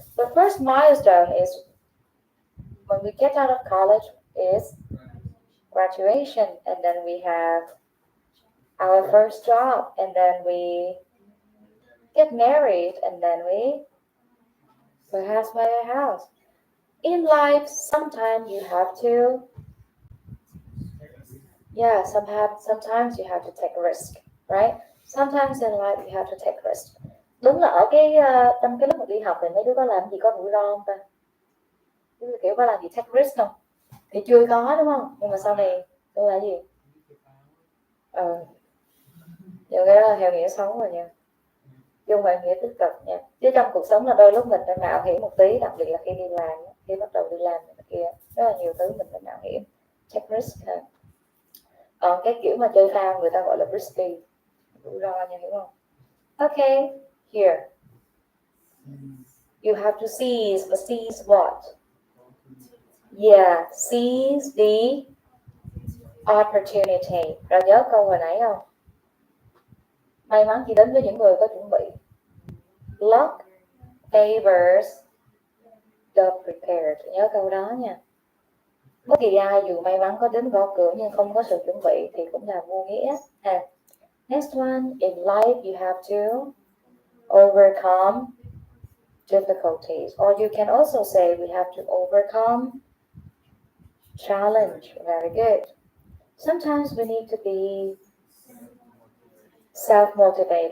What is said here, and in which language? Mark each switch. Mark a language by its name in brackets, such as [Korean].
[English] The first milestone is when we get out of college is graduation, and then we have our first job, and then we get married, and then we perhaps buy a house. In life, sometimes you have to, yeah, sometimes you have to take a risk, right? Sometimes in life you have to take risk. [Vietnamese] Đúng là ở trong cái lúc mà đi học thì mấy đứa có làm gì có rủi ro không ta? Kiểu có làm gì [English] take risk [Vietnamese] không? Thì chưa có đúng không? Nhưng mà sau này tôi là gì? Nhiều cái đó là theo nghĩa xấu rồi nha, chứ không phải nghĩa tích cực nha. Chứ trong cuộc sống là đôi lúc mình phải mạo hiểm một tí, đặc biệt là khi đi làm, khi bắt đầu đi làm này kia, rất là nhiều thứ mình phải mạo hiểm, [English] take risk [Vietnamese] ha. Còn cái kiểu mà chơi phao người ta gọi là risky, rủi ro nha, hiểu không? [English] Okay, here you have to seize, but seize what? Yeah, seize the opportunity. [Vietnamese] Rồi nhớ câu hồi nãy không? May mắn chỉ đến với những người có chuẩn bị. [English] Luck favors the prepared. [Vietnamese] Nhớ câu đó nha. Bất kỳ ai dù may mắn có đến gõ cửa nhưng không có sự chuẩn bị thì cũng là vô nghĩa. [English] Next one, in life you have to overcome difficulties, or you can also say we have to overcome challenge. Very good. Sometimes we need to be self-motivated.